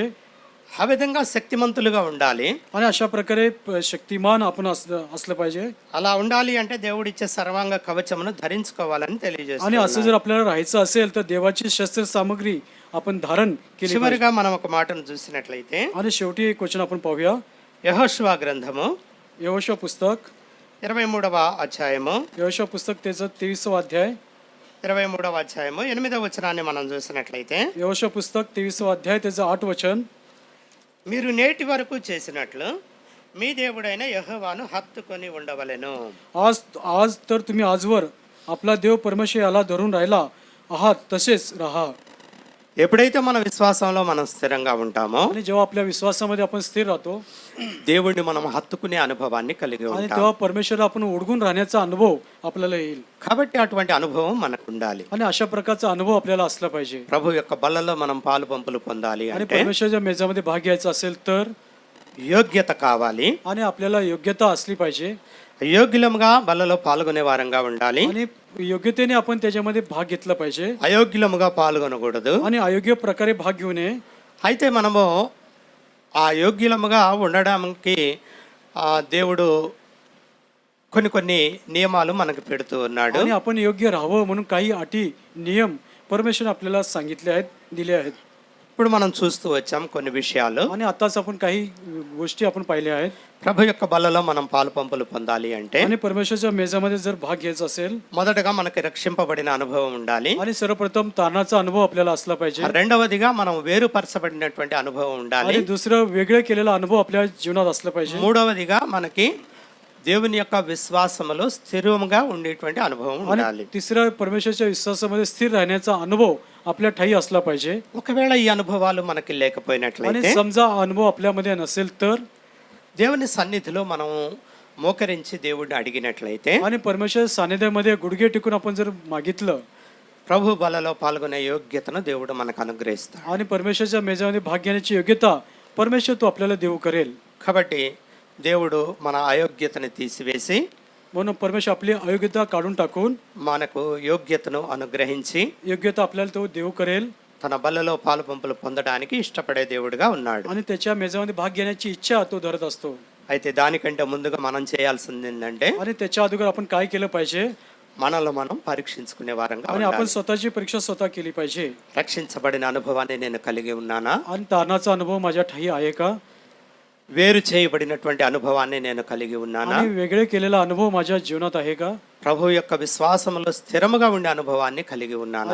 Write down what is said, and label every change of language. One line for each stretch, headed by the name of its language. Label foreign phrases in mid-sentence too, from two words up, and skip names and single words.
Telugu: ఆ విధంగా శక్తిమంతులుగా ఉండాలి.
Marathi: आणि अशा प्रकारे शक्तिमान आपण असलं पाहिजे.
Telugu: అలా ఉండాలి అంటే దేవుడిచ్చే సర్వాంగ కవచమును ధరించుకోవాలని
Marathi: आणि
Telugu: తెలియజేస్తున్నాడు.
Marathi: असं जर आपल्याला राहायचं असेल तर देवाची शस्त्र सामग्री आपण धारण केली पाहिजे.
Telugu: చివరిగా మనం ఒక మాటను చూసినట్లయితే,
Marathi: आणि शेवटी एक वचन आपण पाहूया.
Telugu: యెహోషువ గ్రంథము
Marathi: यहोशुवा पुस्तक
Telugu: 23వ అధ్యాయము
Marathi: यहोशुवा पुस्तक त्याचं 23वा अध्याय
Telugu: 23వ అధ్యాయము 8వ వచనాన్ని మనం చూసినట్లయితే,
Marathi: यहोशुवा पुस्तक 23वा अध्याय त्याचं 8 वचन.
Telugu: మీరు నేటి వరకు చేసినట్లు మీ దేవుడైన యెహోవాను హత్తుకొని ఉండవలెను.
Marathi: आज तर तुम्ही आजवर आपला देव परमेश्वर याला धरून राहिला आहात तसेच राहा.
Telugu: ఎప్పుడైతే మన విశ్వాసంలో మనం స్థిరంగా ఉంటామో
Marathi: आणि जेव्हा आपल्या विश्वासामध्ये आपण स्थिर राहतो
Telugu: దేవుడిని మనం హత్తుకునే అనుభవాన్ని కలిగి
Marathi: आणि
Telugu: ఉంటాం.
Marathi: तेव्हा परमेश्वरला आपण ओढगून राहण्याचा अनुभव आपल्याला येईल.
Telugu: కాబట్టి అటువంటి అనుభవం మనకు ఉండాలి.
Marathi: आणि अशा प्रकारचा अनुभव आपल्याला असला पाहिजे.
Telugu: ప్రభు యొక్క బల్లలో మనం పాలు పంపులు పొందాలి
Marathi: आणि
Telugu: అంటే
Marathi: परमेश्वराच्या मेजामध्ये भाग घ्यायचा असेल तर
Telugu: యోగ్యత కావాలి.
Marathi: आणि आपल्याला योग्यता असली पाहिजे.
Telugu: యోగ్యులముగా బల్లలో పాల్గొనే వారంగా ఉండాలి.
Marathi: आणि योग्यतेने आपण त्याच्यामध्ये भाग घेतला पाहिजे
Telugu: అయోగ్యులముగా పాల్గొనకూడదు.
Marathi: आणि अयोग्य प्रकारे भाग घेऊ नये.
Telugu: అయితే మనము ఆ యోగ్యులముగా ఉండడానికి దేవుడు కొన్ని నియమాలు మనకు పెడుతూ ఉన్నాడు.
Marathi: आणि आपण योग्य राहावं म्हणून काही अटी नियम परमेश्वर आपल्याला सांगितले आहेत, दिले आहेत.
Telugu: ఇప్పుడు మనం చూస్తూ వచ్చాం కొన్ని విషయాలు.
Marathi: आणि आताच आपण काही गोष्टी आपण पाहिल्या आहेत.
Telugu: ప్రభు యొక్క బల్లలో మనం పాలు పంపులు పొందాలి అంటే
Marathi: आणि परमेश्वराच्या मेजामध्ये जर भाग घ्यायचा असेल
Telugu: మొదటగా మనకి రక్షింపబడిన అనుభవం ఉండాలి.
Marathi: आणि सर्वप्रथम तारणाचा अनुभव आपल्याला असला पाहिजे.
Telugu: రెండవదిగా మనం వేరుపరచబడినటువంటి అనుభవం ఉండాలి.
Marathi: आणि दुसरं वेगळं केलेला अनुभव आपल्या जीवनात असला पाहिजे.
Telugu: మూడవదిగా మనకి దేవుని యొక్క విశ్వాసములో స్థిరంగా ఉండేటువంటి అనుభవం ఉండాలి.
Marathi: आणि तिसरं परमेश्वराच्या विश्वासामध्ये स्थिर राहण्याचा अनुभव आपल्या ठाई असला पाहिजे.
Telugu: ఒకవేళ ఈ అనుభవాలు మనకి
Marathi: आणि
Telugu: లేకపోయినట్లయితే
Marathi: समजा हा अनुभव आपल्यामध्ये नसेल तर
Telugu: దేవుని సన్నిధిలో మనం మోకరించి దేవుడిని అడిగినట్లయితే
Marathi: आणि परमेश्वर सानिध्यामध्ये गुडघे टेकून आपण जर मागितलं
Telugu: ప్రభు బలలో పాల్గొనే యోగ్యతను దేవుడు మనకు అనుగ్రహిస్తాడు.
Marathi: आणि परमेश्वराच्या मेजामध्ये भाग घेण्याची योग्यता परमेश्वर तो आपल्याला देऊ करेल.
Telugu: కాబట్టి దేవుడు మన అయోగ్యతను తీసివేసి
Marathi: म्हणून परमेश्वर आपली अयोग्यता काढून टाकून
Telugu: మనకు యోగ్యతను అనుగ్రహించి
Marathi: योग्यता आपल्याला तो देऊ करेल.
Telugu: తన బలలో పాలు పంపులు పొందడానికి ఇష్టపడే దేవుడిగా ఉన్నాడు.
Marathi: आणि त्याच्या मेजामध्ये भाग घेण्याची इच्छा तो धरत असतो.
Telugu: అయితే దానికంటే ముందుగా మనం చేయాల్సింది ఏంటంటే
Marathi: आणि त्याच्या अगोदर आपण काय केलं पाहिजे
Telugu: మనలో మనం పరీక్షించుకునే వారంగా
Marathi: आणि आपण
Telugu: ఉండాలి.
Marathi: स्वतःची परीक्षा स्वतः केली पाहिजे.
Telugu: రక్షించబడిన అనుభవాన్ని నేను కలిగి ఉన్నానా?
Marathi: आणि तारणाचा अनुभव माझ्या ठाई आहे का?
Telugu: వేరు చేయబడినటువంటి అనుభవాన్ని నేను కలిగి ఉన్నానా?
Marathi: आणि वेगळे केलेला अनुभव माझ्या जीवनात आहे का?
Telugu: ప్రభు యొక్క విశ్వాసంలో స్థిరముగా ఉండే అనుభవాన్ని కలిగి ఉన్నానా?